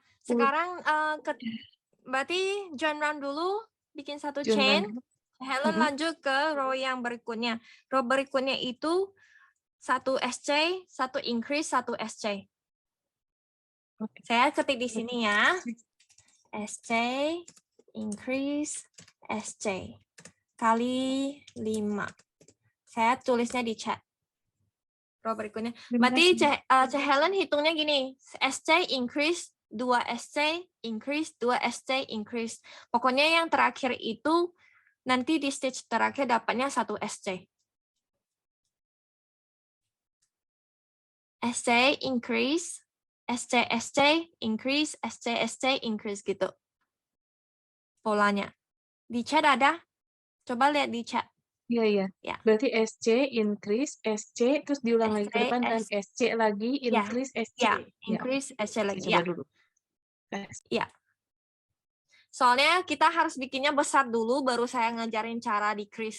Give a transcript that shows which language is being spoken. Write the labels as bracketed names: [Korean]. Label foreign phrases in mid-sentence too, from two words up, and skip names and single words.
[Indonesian] Sekarang berarti [English] join round [Indonesian] dulu, bikin satu chain. Helen lanjut ke row yang berikutnya. Row berikutnya itu satu SC, satu increase, satu SC. Saya ketik di sini ya. [English] SC, increase, SC. [Indonesian] Kali 5. Saya tulisnya di chat. Row berikutnya. Berarti Helen hitungnya gini. [English] SC, increase, 2 SC, increase, 2 SC, increase. [Indonesian] Pokoknya yang terakhir itu nanti di stage terakhir dapatnya 1 SC. [English] SC, increase, SC, SC, increase, SC, SC, increase gitu. [Indonesian] Polanya. Di chat ada? Coba lihat di chat. Iya. Ya. Berarti [English] SC, increase, SC, [Indonesian] terus diulang lagi SC, ke depan kan SC lagi, [English] increase, SC. [Indonesian] Ya, [English] increase, SC [Indonesian] lagi. Coba Ya. dulu. Ya. Soalnya kita harus bikinnya besar dulu, baru saya ngajarin cara decrease.